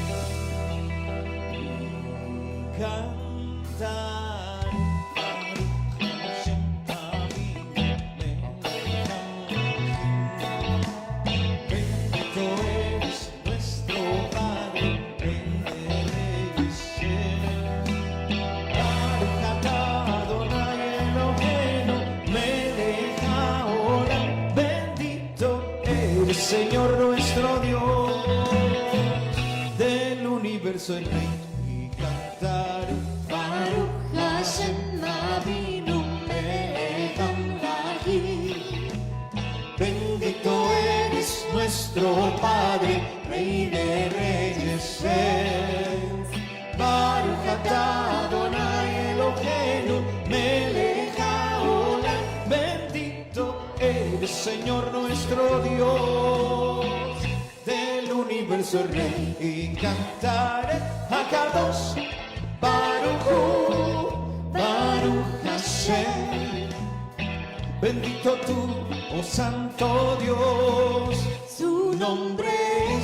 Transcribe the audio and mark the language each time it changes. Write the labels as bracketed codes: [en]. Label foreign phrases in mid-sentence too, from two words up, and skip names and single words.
[es] Cantar. Bendito eres nuestro Padre, Rey de Reyes. [he] ברוך אדוני אלוהינו מלך העולם. [es] Bendito eres, Señor nuestro Dios, del universo el Rey. Y cantar [he] ברוך השם אבינו מלך העולם. [es] Bendito eres nuestro Padre, Rey de Reyes. [he] ברוך אדוני אלוהינו מלך העולם. [es] Bendito eres, Señor nuestro Dios, del universo el Rey. Y cantaré [he] הקדוש ברוך הוא, ברוך השם. [es] Bendito tú, oh Santo Dios, su nombre es.